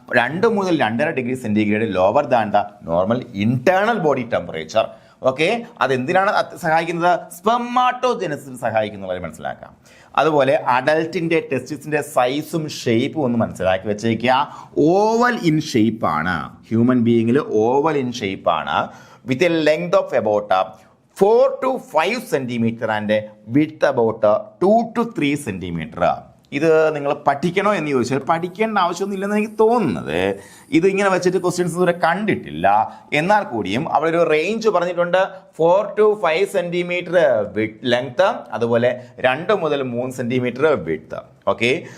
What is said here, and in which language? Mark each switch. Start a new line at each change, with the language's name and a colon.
English: 2 മുതൽ 2.5 degree centigrade lower than the normal internal body temperature. Okay.
Malayalam: അതെന്തിനാണ് സഹായിക്കുന്നത്? സ്പെർമാറ്റോജനസിന് സഹായിക്കുന്നവരെ മനസ്സിലാക്കാം. അതുപോലെ അഡൽട്ടിന്റെ ടെസ്റ്റിസിന്റെ സൈസും ഷേപ്പും ഒന്ന് മനസ്സിലാക്കി വെച്ചേക്കുക. ഓവൽ ഇൻ ഷേപ്പാണ്. ഹ്യൂമൻ ബീയിങ്ങിൽ ഓവൽ ഇൻ ഷേപ്പാണ്.
English: with a length of about 4 to 5 centimeter and width about 2 to 3 centimeter.
Malayalam: ഇത് നിങ്ങൾ പഠിക്കണോ എന്ന് ചോദിച്ചാൽ പഠിക്കേണ്ട ആവശ്യമൊന്നുമില്ലെന്ന് എനിക്ക് തോന്നുന്നത്. ഇത് ഇങ്ങനെ വെച്ചിട്ട് ക്വസ്റ്റ്യൻസ് ഇതുവരെ കണ്ടിട്ടില്ല. എന്നാൽ കൂടിയും അവരൊരു റേഞ്ച് പറഞ്ഞിട്ടുണ്ട്. 4 to 5 സെന്റിമീറ്റർ വിഡ്ത്ത് ലെങ്ത്, അതുപോലെ 2 മുതൽ 3 സെന്റിമീറ്റർ വിഡ്ത്ത്. ഓക്കെ.